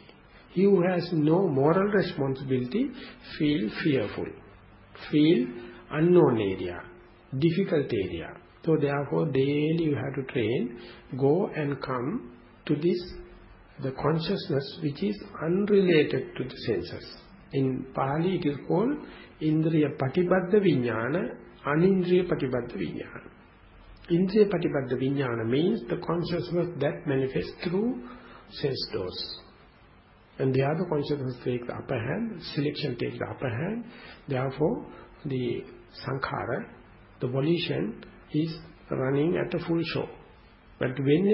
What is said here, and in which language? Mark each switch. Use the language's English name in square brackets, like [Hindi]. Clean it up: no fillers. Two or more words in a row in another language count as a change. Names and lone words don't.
[English] He who has no moral responsibility feel fearful, feel unknown area, difficult area. So therefore daily you have to train, go and come to this, the consciousness which is unrelated to the senses. In Pali it is called [Pali] Indriya Patibaddha Vijnana, Anindriya Patibaddha Vijnana. Indriya Patibaddha Vijnana [English] means the consciousness that manifests through sense doors. And the other consciousness takes the upper hand, selection takes the upper hand. Therefore, the sankhara, the volition, is running at a full show.